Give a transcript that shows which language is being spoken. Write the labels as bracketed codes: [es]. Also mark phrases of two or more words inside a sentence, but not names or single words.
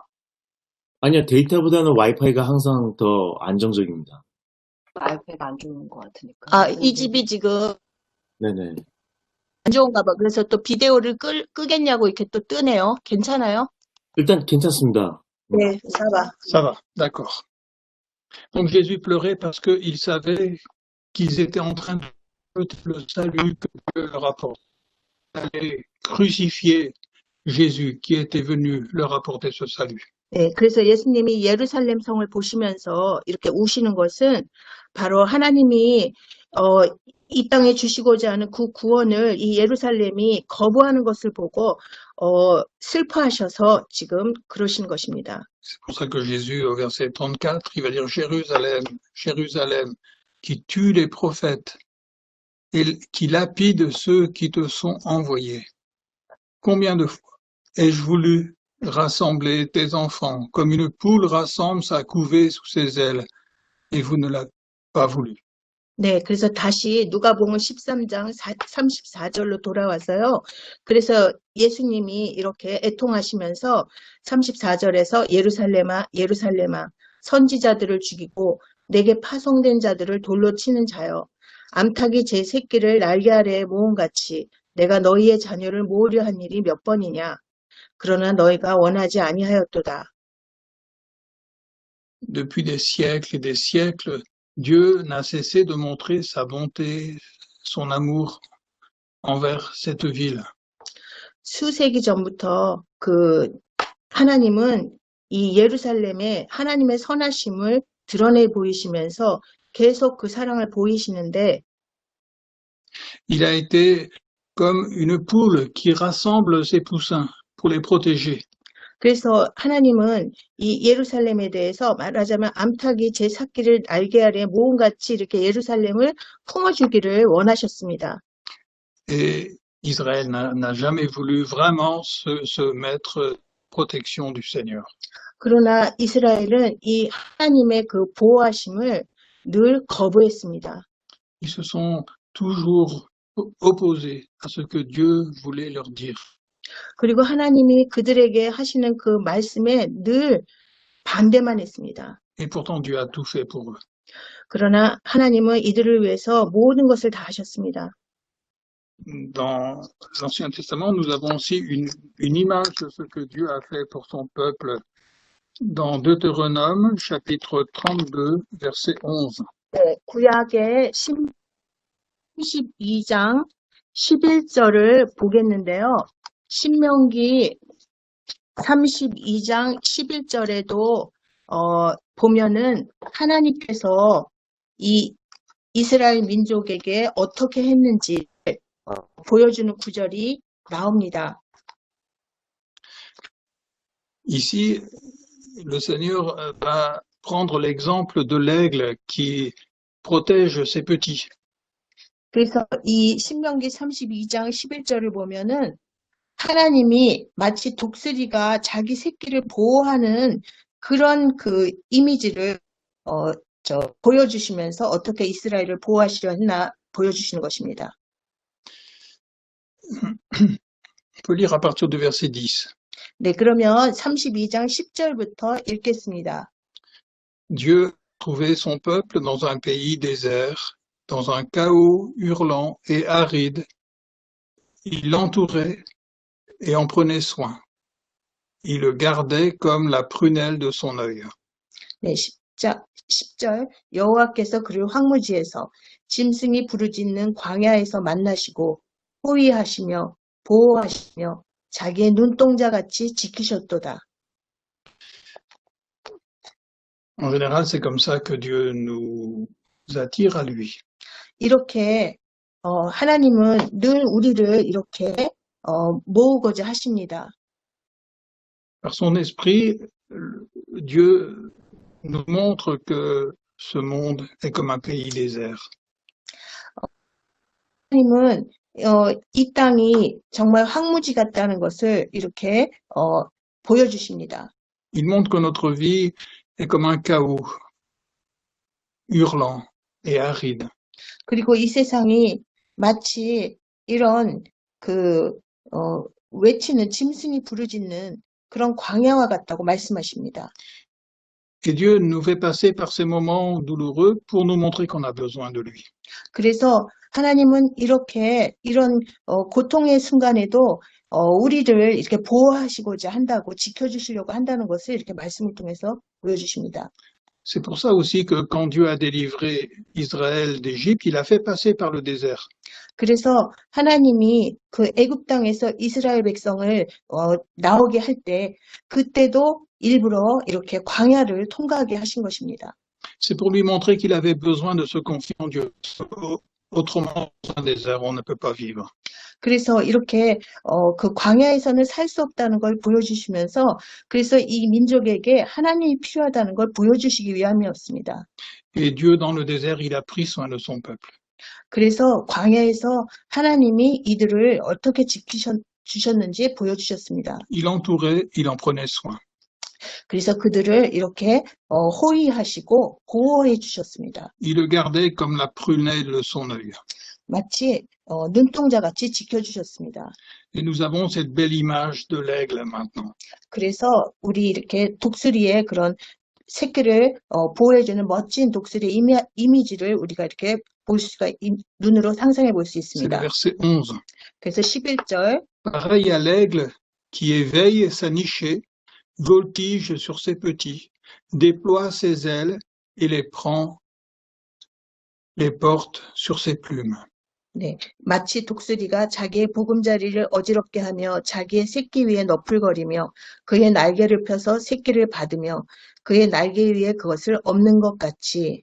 [ko] 아니요, 데이터보다는 와이파이가 항상 더 안정적입니다. 와이파이가 안 좋은 것 같으니까. 이 집이 지금 네네. 안 좋은가 봐. 그래서 또 비데오를 끄겠냐고 이렇게 또 뜨네요. 괜찮아요? 일단 괜찮습니다. 네, 사봐. [fr] ça va, d'accord. Donc Jésus pleurait parce qu'il savait qu'ils étaient en train de rejeter le salut que Dieu leur apporte. Ils allaient crucifier Jésus qui était venu leur apporter ce salut. [ko] 네, 그래서 예수님이 예루살렘 성을 보시면서 이렇게 우시는 것은 바로 하나님이 이 땅에 주시고자 하는 그 구원을 이 예루살렘이 거부하는 것을 보고 슬퍼하셔서 지금 그러시는 것입니다. [fr] C'est pour ça que Jésus, au verset 34, il va dire Jérusalem, Jérusalem, qui tue les prophètes et qui lapide ceux qui te sont envoyés. Combien de fois ai-je voulu rassembler tes enfants comme une poule rassemble sa couvée sous ses ailes, et vous ne l'avez pas voulu. [ko] 네, 그래서 다시 누가복음 13장 34절로 돌아와서요. 그래서 예수님이 이렇게 애통하시면서 34절에서 예루살렘아, 예루살렘아, 선지자들을 죽이고 내게 파송된 자들을 돌로 치는 자여, 암탉이 제 새끼를 날개 아래에 모음같이 내가 너희의 자녀를 모으려 한 일이 몇 번이냐? 그러나 너희가 원하지 아니하였도다. [fr] Depuis des siècles et des siècles, Dieu n'a cessé de montrer sa bonté, son amour envers cette ville. [ko] 수세기 전부터 하나님은 이 예루살렘에 하나님의 선하심을 드러내 보이시면서 계속 그 사랑을 보이시는데 [fr] Il a été comme une poule qui rassemble ses poussins pour les protéger. [ko] 그래서 하나님은 이 예루살렘에 대해서 말하자면 암탉이 제 새끼를 날개 아래 모음같이 이렇게 예루살렘을 품어주기를 원하셨습니다. [fr] Et Israël n'a jamais voulu vraiment se mettre protection du Seigneur. [ko] 그러나 이스라엘은 이 하나님의 그 보호하심을 늘 거부했습니다. [fr] Ils se sont toujours opposés à ce que Dieu voulait leur dire. [ko] 그리고 하나님이 그들에게 하시는 그 말씀에 늘 반대만 했습니다. [fr] Et pourtant Dieu a tout fait pour eux. [ko] 그러나 하나님은 이들을 위해서 모든 것을 다 하셨습니다. [fr] Dans l'Ancien Testament, nous avons aussi une image de ce que Dieu a fait pour son peuple. Dans Deutéronome, chapitre 32, verset 11. [ko] 네, 구약의 32장 11절을 보겠는데요. 신명기 32장 11절에도 보면은 하나님께서 이 이스라엘 민족에게 어떻게 했는지 보여주는 구절이 나옵니다. [fr] Ici, le Seigneur va prendre l'exemple de l'aigle qui protège ses petits. [ko] 그래서 이 신명기 32장 11절을 보면은 하나님이 마치 독수리가 자기 새끼를 보호하는 그런 그 이미지를 보여주시면서 어떻게 이스라엘을 보호하시려 했나 보여주시는 것입니다. [fr] On peut lire à partir du verset 10. [ko] 네, 그러면 32장 10절부터 읽겠습니다. [fr] Dieu trouvait son peuple dans un pays désert, dans un chaos hurlant et aride. Il l'entourait et en prenait soin. Il le gardait comme la prunelle de son œil. [ko] 네, 10절 여호와께서 그를 황무지에서 짐승이 부르짖는 광야에서 만나시고 호위하시며 보호하시며 자기의 눈동자같이 지키셨도다. [fr] En général, c'est comme ça que Dieu nous attire à lui. [ko] 이렇게 하나님은 늘 우리를 이렇게 모으고자 하십니다. [fr] Par son esprit, Dieu nous montre que ce monde est comme un pays désert. [ko] 하나님은 이 땅이 정말 황무지 같다는 것을 이렇게 보여주십니다. [fr] Il montre que notre vie est comme un chaos hurlant et aride. [ko] 그리고 이 세상이 마치 이런 외치는 짐승이 부르짖는 그런 광야와 같다고 말씀하십니다. [fr] Et Dieu nous fait passer par ces moments douloureux pour nous montrer qu'on a besoin de lui. [ko] 그래서 하나님은 이런 고통의 순간에도 우리를 이렇게 보호하시고자 한다고 지켜주시려고 한다는 것을 이렇게 말씀을 통해서 보여주십니다. [fr] C'est pour ça aussi que quand Dieu a délivré Israël d'Égypte, il a fait passer par le désert. [ko] 그래서 하나님이 그 애굽 땅에서 이스라엘 백성을 나오게 할 때 그때도 일부러 이렇게 광야를 통과하게 하신 것입니다. [fr] C'est pour lui montrer qu'il avait besoin de se confier en Dieu. Autrement, dans un désert, on ne peut pas vivre. [ko] 그래서 이렇게 그 광야에서는 살 수 없다는 걸 보여주시면서 그래서 이 민족에게 하나님이 필요하다는 걸 보여주시기 위함이었습니다. [fr] Et Dieu, dans le désert, il a pris soin de son peuple. [ko] 그래서 광야에서 하나님이 이들을 어떻게 지키셨는지 보여주셨습니다. [fr] Il entourait, il en prenait soin. [ko] 그래서 그들을 이렇게 호위하시고 보호해 주셨습니다. [fr] Il le gardait comme la prunelle de son œil. [ko] 마치 눈동자같이 지켜주셨습니다. [fr] Et nous avons cette belle image de l'aigle maintenant. [ko] 그래서 우리 이렇게 독수리의 그런 새끼를 보호해주는 멋진 독수리의 이미지를 우리가 이렇게 볼 수가 눈으로 상상해 볼 수 [fr] C'est le [ko] 있습니다. [fr] verset 11. [ko] 그래서 11절 [fr] Pareil à l'aigle qui éveille sa nichée, voltige sur ses petits, déploie ses ailes et les porte sur ses plumes. [ko] 네, 마치 독수리가 자기의 보금자리를 어지럽게 하며 자기의 새끼 위에 너풀거리며 그의 날개를 펴서 새끼를 받으며 그의 날개 위에 그것을 엎는 것 같이.